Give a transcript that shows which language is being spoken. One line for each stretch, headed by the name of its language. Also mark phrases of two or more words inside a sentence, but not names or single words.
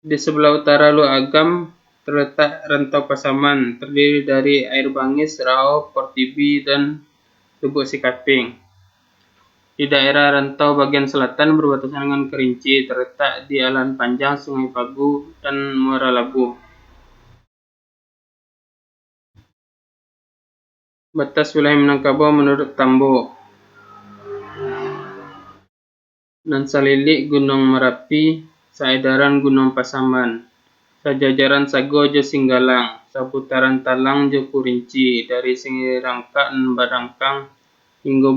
Indonesian: Di sebelah utara Lu Agam terletak Rantau Pasaman, terdiri dari Air Bangis, Rao, Portibi, dan Lubuk Sikaping. Di daerah rantau bagian selatan berbatasan dengan Kerinci, terletak di Alan Panjang, Sungai Pagu, dan Muara Labu. Batas wilayah Minangkabau menurut Tambo.
Minangkabau: Nansalilik Gunung Merapi, Saedaran Gunung Pasaman, Sajajaran Sago Jo Singgalang, Saputaran Talang Jo Kurinci, dari Singirangka dan Barangkang hingga